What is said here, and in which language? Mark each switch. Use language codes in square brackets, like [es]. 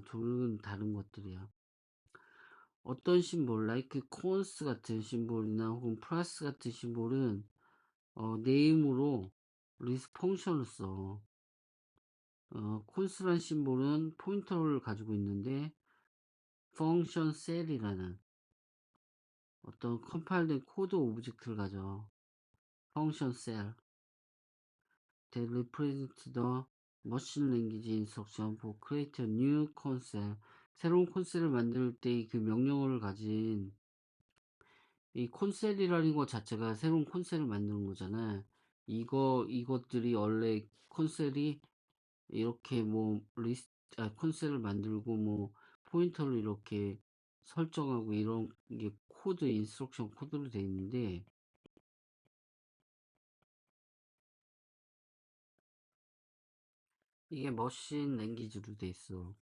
[ko] 둘은 다른 것들이야. 어떤 심볼, [en] like cons [ko] 같은 심볼이나 혹은 플러스 같은 심볼은 네임으로 리스 펑션을 써. 콘스란 심볼은 포인터를 가지고 있는데 펑션 셀이라는 어떤 컴파일된 코드 오브젝트를 가져. [en] 펑션 셀 that represent the machine language instruction for create a new concept. [ko] 새로운 콘셉트를 만들 때 그 명령어를 가진 이 콘셉트라는 것 자체가 새로운 콘셉트를 만드는 거잖아. 이것들이 원래 콘셉트이 이렇게 뭐 콘셉트를 만들고 뭐 포인터를 이렇게 설정하고 이런 게 인스트럭션 코드로 되어 있는데 이게 머신 랭귀지로 돼 있어.